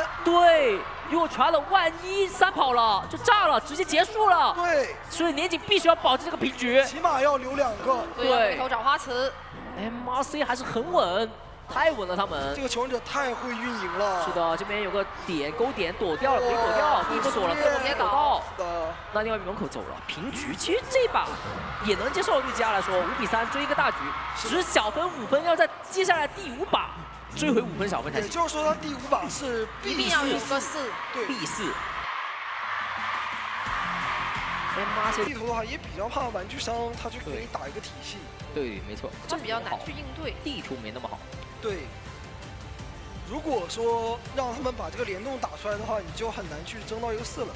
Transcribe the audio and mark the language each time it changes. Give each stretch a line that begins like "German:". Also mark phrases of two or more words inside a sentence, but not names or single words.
Chinese: 對，如果傳了，萬一3跑了就炸了，直接結束了。對，所以年錦必須要保持這個平局，起碼要留2個。對，回頭找花瓷。 MRC 還是很穩。太穩了，他們這個求生者太會運營了。是的，這邊有個點勾點躲掉了，沒躲掉，第一波躲了，第二波沒躲到。那另外一邊門口走了，平局。其實這把也能接受，對吉亞來說，5比3追一個大局，只是小分5分，要在接下來第5把追回5分小分才行。也就是說，他第5把是一定要有個4，對，B4。地圖的話也比較怕玩具商，他就給你打一個體系。對，沒錯，這比較難去應對。地圖沒那麼好。對，如果說讓他們把這個聯動打出來的話，你就很難去爭到一個4了。